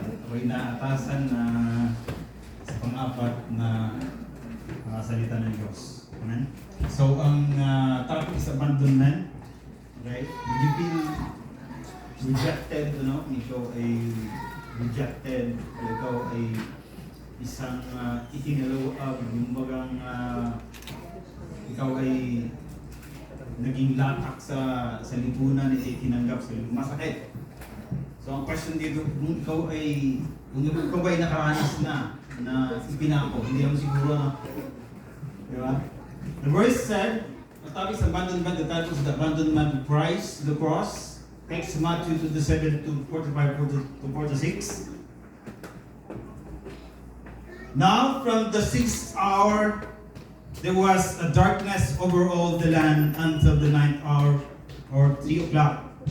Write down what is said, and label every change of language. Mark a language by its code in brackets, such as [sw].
[tl] Ako'y naatasan na sa pang-apat na salita ng Diyos. Amen? [en] So, [tl] ang [en] topic is abandonment. Right? Did you feel rejected? [tl] Kung ikaw ay rejected, o ikaw ay isang itinalaw, yung bagang ikaw ay naging latak sa lipunan at itinanggap sa lipunan. Masakit. So ang question dito, kung ikaw ay nakaranas na ipinako, hindi naman siguro na. Diba? [en] The verse said, the topic is abandonment, the title is the abandonment of Christ, the cross. Text Matthew 27 to 45 to 46. Now from the 6th hour, there was a darkness over all the land until the 9th hour or 3 o'clock.